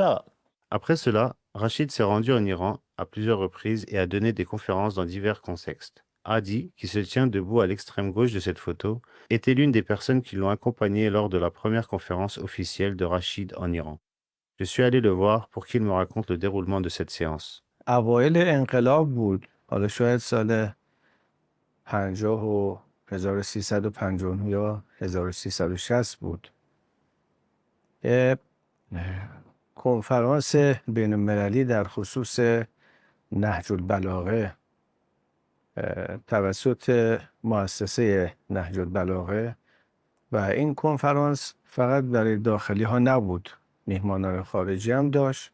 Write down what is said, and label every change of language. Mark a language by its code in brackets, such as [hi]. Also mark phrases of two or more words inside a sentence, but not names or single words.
[fr] Après cela, Rachid s'est rendu en Iran à plusieurs reprises et a donné des conférences dans divers contextes. Hadi, qui se tient debout à l'extrême gauche de cette photo, était l'une des personnes qui l'ont accompagné lors de la première conférence officielle de Rachid en Iran. Je suis allé le voir pour qu'il me raconte le déroulement de cette séance. [fa] اوایل انقلاب بود. حالا شاید سال 50 و 1359 یا 1360 بود. یه کنفرانس بین المللی در خصوص نهج البلاغه توسط مؤسسه نهج البلاغه و این کنفرانس فقط برای داخلی ها نبود، میهمانان خارجی هم داشت.